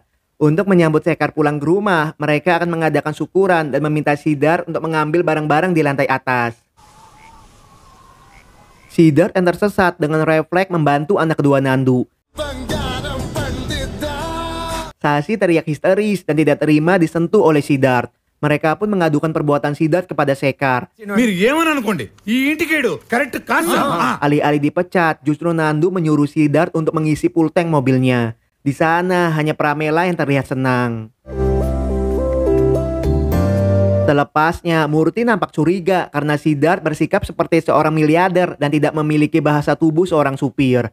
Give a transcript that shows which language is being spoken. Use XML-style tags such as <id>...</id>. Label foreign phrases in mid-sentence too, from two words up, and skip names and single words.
<id>Untuk menyambut Sekar pulang ke rumah, mereka akan mengadakan syukuran dan meminta Siddharth untuk mengambil barang-barang di lantai atas. Siddharth yang tersesat dengan refleks membantu anak kedua Nandu. Sasi teriak histeris dan tidak terima disentuh oleh Siddharth. Mereka pun mengadukan perbuatan Siddharth kepada Sekar.</id> <te>మీరు ఏమని అనుకోండి ఈ ఇంటికేడు కరెక్ట్ కాదు.</te> <id>Alih-alih dipecat, justru Nandu menyuruh Siddharth untuk mengisi full tank mobilnya. Di sana hanya Pramela yang terlihat senang. Selepasnya, Murti nampak curiga karena Siddharth bersikap seperti seorang miliarder dan tidak memiliki bahasa tubuh seorang supir.</id>